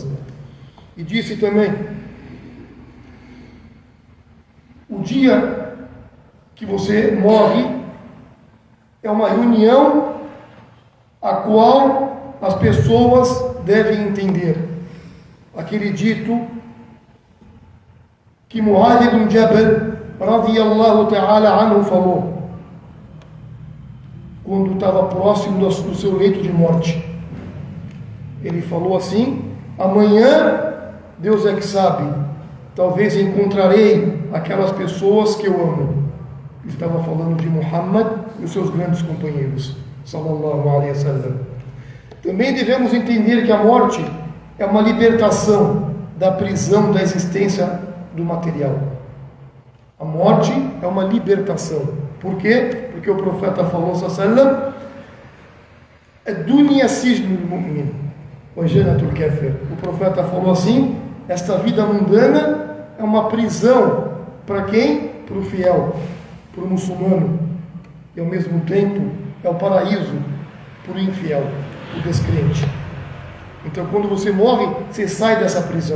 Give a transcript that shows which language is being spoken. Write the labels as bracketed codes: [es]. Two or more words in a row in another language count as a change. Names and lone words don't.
[pt] E disse também: o dia que você morre é uma reunião a qual as pessoas devem entender. Aquele dito que Mu'adh ibn Jabal, [ar] رضي الله تعالى عنه, [pt] falou quando estava próximo do seu leito de morte. Ele falou assim: amanhã, Deus é que sabe, talvez encontrarei aquelas pessoas que eu amo. Estava falando de Muhammad e os seus grandes companheiros, [ar] صلى الله عليه وسلم. [pt] Também devemos entender que a morte é uma libertação da prisão da existência do material. A morte é uma libertação. Por quê? Porque o profeta falou, [ar] صلى الله، الدنيا سجن المؤمن وجنة الكافر. [pt] O profeta falou assim: esta vida mundana é uma prisão para quem? Para o fiel, para o muçulmano, e ao mesmo tempo é o paraíso para o infiel, para o descrente. Então, quando você morre, você sai dessa prisão.